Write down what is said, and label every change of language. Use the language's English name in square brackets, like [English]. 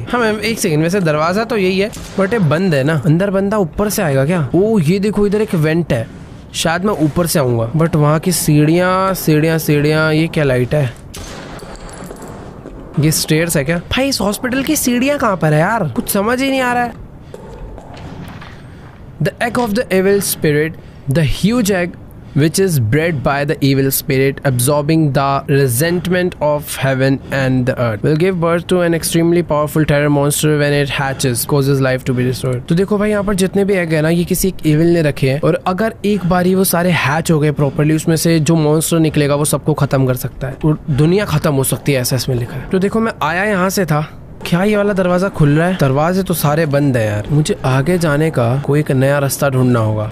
[Hindi] हाँ मैम एक सेकंड, वैसे दरवाजा तो यही है बट ये बंद है ना, अंदर बंदा ऊपर से आएगा क्या? ओ ये देखो इधर एक वेंट है, शायद मैं ऊपर से आऊंगा, बट वहाँ की सीढ़ियाँ सीढ़ियाँ सीढ़ियाँ, ये क्या लाइट है? ये स्टेयर्स है क्या? भाई इस हॉस्पिटल की सीढ़ियाँ कहाँ पर है यार? कुछ समझ ही नहीं आ रहा है। [English] The egg of the evil spirit, the huge egg which is bred by the evil spirit, absorbing the resentment of heaven and the earth, will give birth to an extremely powerful terror monster when it hatches, causes life to be destroyed. [Hindi] तो देखो भाई यहाँ पर जितने भी egg है ना ये किसी एक evil ने रखे हैं, और अगर एक बारी वो सारे हैच हो गए प्रॉपर्ली, उसमें से जो मॉन्स्टर निकलेगा वो सबको खत्म कर सकता है और दुनिया खत्म हो सकती है, ऐसा इसमें लिखा है। तो देखो मैं आया यहाँ से था, क्या ये वाला दरवाजा खुल रहा है? दरवाजे तो सारे बंद है यार, मुझे आगे जाने का कोई एक नया रास्ता ढूंढना होगा।